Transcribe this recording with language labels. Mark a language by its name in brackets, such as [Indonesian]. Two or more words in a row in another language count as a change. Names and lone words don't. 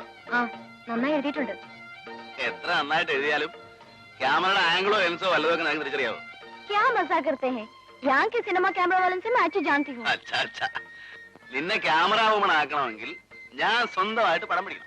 [Malayalam] നന്നായി എഴുതിയിട്ടുണ്ട്. എത്ര നന്നായിട്ട് എഴുതിയാലും ക്യാമറയുടെ ആംഗിളോ ലെൻസോ വല്ലതൊക്കെ നിങ്ങൾക്ക് തിരിച്ചറിയാവോ? [Hindi] क्या मजाक करते हैं? यहाँ के सिनेमा कैमरा वालों से मैं अच्छी जानती हूँ. अच्छा अच्छा, [Malayalam] നിന്നെ [English] camera woman [Malayalam] ആക്കണമെങ്കിൽ ഞാൻ സ്വന്തമായിട്ട് പടം പിടിക്കണം.